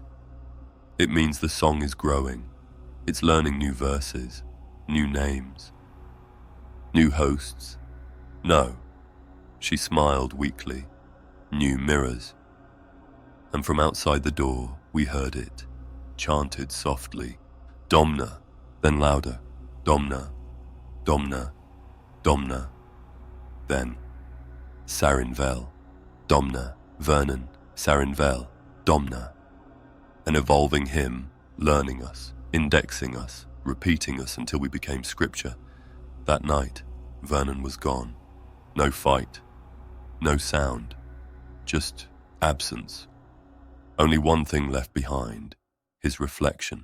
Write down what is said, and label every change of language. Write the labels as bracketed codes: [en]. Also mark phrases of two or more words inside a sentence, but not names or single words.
[en] "It means the song is growing. It's learning new verses, new names, new hosts." "No." She smiled weakly. "New mirrors." And from outside the door, we heard it, chanted softly. Domna, then louder. Domna, Domna, Domna. Then, Sarin Vel. Domna, Vernon, Sarin Vel, Domna. An evolving hymn, learning us, indexing us, repeating us until we became scripture. That night, Vernon was gone. No fight, no sound, just absence. Only one thing left behind, his reflection.